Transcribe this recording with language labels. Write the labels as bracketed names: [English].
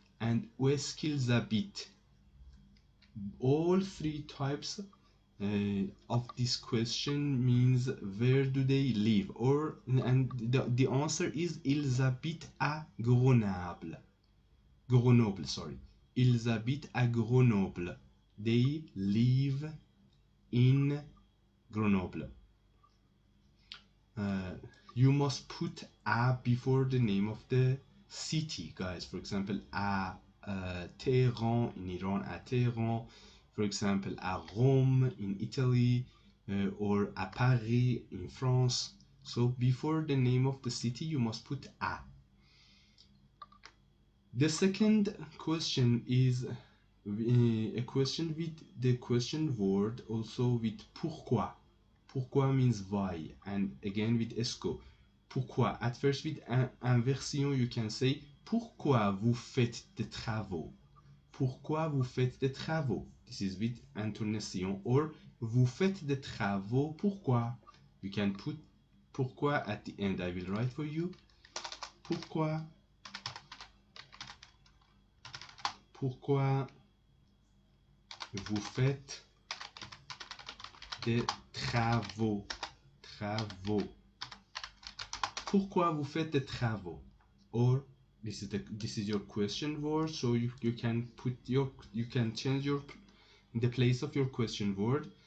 [French] And où est-ce qu'ils habitent? [English] All three types of this question means where do they live, or and the answer is [French] ils habitent à Grenoble. [English] Grenoble, sorry. [French] Ils habitent à Grenoble. [English] They live in Grenoble. You must put a before the name of the city, guys. For example, à Tehran in Iran, à Tehran. For example, à Rome in Italy, or à Paris in France. So before the name of the city, you must put a. The second question is a question with the question word, also with pourquoi. Pourquoi means why, and again with esco. [French] Pourquoi? [English] At first with inversion you can say [French] pourquoi vous faites des travaux. Pourquoi vous faites des travaux? [English] This is with intonation. [French] Or vous faites des travaux pourquoi? [English] You can put pourquoi at the end. I will write for you. [French] Pourquoi? Pourquoi vous faites des travaux? Travaux. Pourquoi vous faites des travaux? [English] Or this is your question word, so you can change the place of your question word.